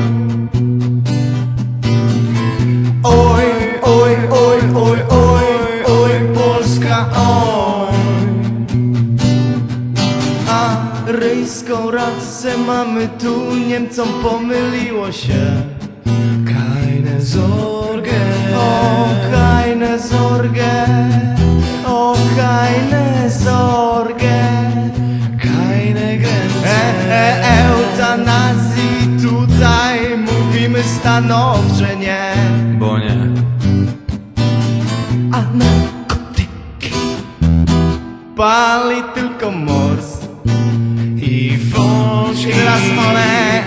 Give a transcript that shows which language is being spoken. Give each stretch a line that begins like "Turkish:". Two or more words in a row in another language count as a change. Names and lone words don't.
Polish: Oj, oj, oj, oj, oj, oj, Polska, oj. A ryjską rasę mamy tu, Niemcom pomyliło się.
German: Keine Sorge, o keine Sorge, o keine Sorge, keine Grenze.
Polish: Eutanazji tutaj mówimy stanowcze nie, bo nie. A narkotyki pali tylko mors i foćki raz one.